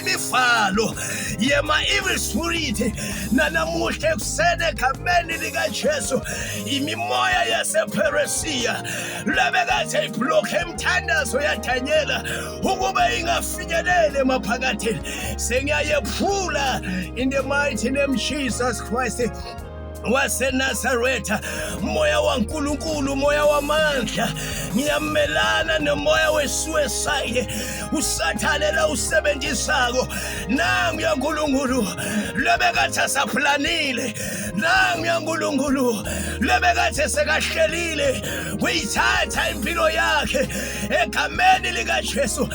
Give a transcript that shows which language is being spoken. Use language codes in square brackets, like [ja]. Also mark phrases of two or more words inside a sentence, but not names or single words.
[ss] imivalo yema [en] evil spirit [ss] nanamuhle kusene egameni lika Jesu imimoya yasePersia lebekathe iblock emthandazo yaDanyela ukube ingafinyelele emaphakatheni sengiyayephula [en] in the mighty name Jesus Christ [ss] waseNazaretha, moya waNkulunkulu, moya wamandla, ngiyamelana nomoya wesuicide usathane la usebenzisako. Nangu yaNkulunkulu lebekade asaplanile, nangu yaNkulunkulu lebekade sekahlelile kuyithatha impilo yakhe egameni likaJesu.